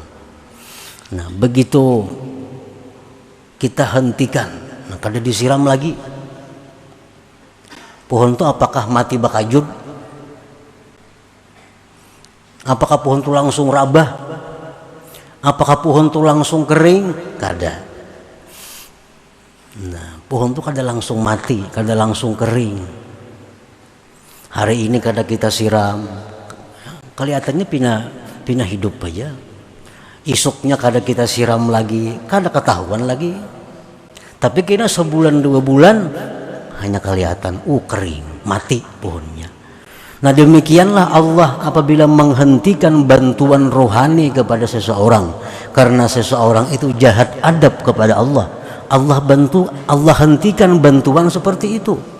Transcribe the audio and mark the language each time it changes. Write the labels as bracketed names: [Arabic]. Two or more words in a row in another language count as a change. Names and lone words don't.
[Indonesian] Nah, begitu kita hentikan, nah, kada disiram lagi, pohon itu apakah mati bakajut? Apakah pohon itu langsung rabah? Apakah pohon itu langsung kering? Kada. Nah, pohon itu kada langsung mati, kada langsung kering. Hari ini kada kita siram, kelihatannya pina hidup aja. Isuknya kada kita siram lagi, kada ketahuan lagi. Tapi kira sebulan 2 bulan hanya kelihatan kering, mati pohonnya. Nah, demikianlah Allah apabila menghentikan bantuan rohani kepada seseorang karena seseorang itu jahat adab kepada Allah. Allah hentikan bantuan seperti itu.